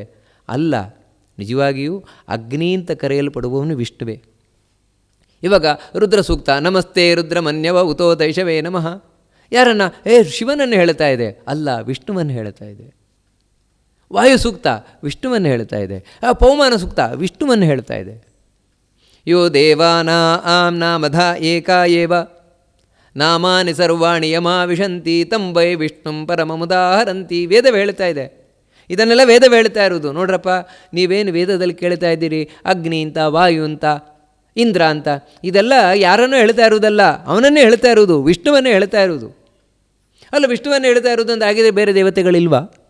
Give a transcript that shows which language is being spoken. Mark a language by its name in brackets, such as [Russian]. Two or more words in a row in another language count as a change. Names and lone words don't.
[Kannada] ಅಲ್ಲ, ನಿಜವಾಗಿಯೂ ಅಗ್ನಿ ಅಂತ ಕರೆಯಲ್ಪಡುವವನು ವಿಷ್ಣುವೇ. [Sanskrit] ಇವಾಗ ರುದ್ರ ಸೂಕ್ತ, ನಮಸ್ತೆ ರುದ್ರಮನ್ಯವ ಉತೋ ದೈಶವೇ ನಮಃ. [Kannada] ಯಾರನ್ನು? ಶಿವನನ್ನು ಹೇಳ್ತಾ ಇದೆ. ಅಲ್ಲ, ವಿಷ್ಣುವನ್ನು ಹೇಳ್ತಾ ಇದೆ. ವಾಯು ಸೂಕ್ತ ವಿಷ್ಣುವನ್ನು ಹೇಳ್ತಾ ಇದೆ. ಪೌಮಾನ ಸೂಕ್ತ ವಿಷ್ಣುವನ್ನು ಹೇಳ್ತಾ ಇದೆ. [Sanskrit] ಯೋ ದೇವಾನಾಂ ನಾಮಧ ಏಕಾ ಏವ ನಾಮಾನಿ ಸರ್ವಾಣಿ ಯಮಾವಿಶಂತಿ ತಂ ವೈ ವಿಷ್ಣುಂ ಪರಮಮುದಾಹರಂತಿ. [Kannada] ವೇದವೇ ಹೇಳ್ತಾ ಇದೆ. ಇದನ್ನೆಲ್ಲ ವೇದವೇ ಹೇಳ್ತಾ ಇರೋದು. ನೋಡ್ರಪ್ಪ, ನೀವೇನು ವೇದದಲ್ಲಿ ಕೇಳ್ತಾ ಇದ್ದೀರಿ ಅಗ್ನಿ ಅಂತ, ವಾಯು ಅಂತ, ಇಂದ್ರ ಅಂತ, ಇದೆಲ್ಲ ಯಾರನ್ನೂ ಹೇಳ್ತಾ ಇರೋದಲ್ಲ, ಅವನನ್ನೇ ಹೇಳ್ತಾ ಇರೋದು, ವಿಷ್ಣುವನ್ನೇ ಹೇಳ್ತಾ ಇರೋದು. ಅಲ್ಲ, ವಿಷ್ಣುವನ್ನೇ ಹೇಳ್ತಾ ಇರೋದು ಅಂತ ಆಗಿದ್ರೆ ಬೇರೆ ದೇವತೆಗಳಿಲ್ವಾ?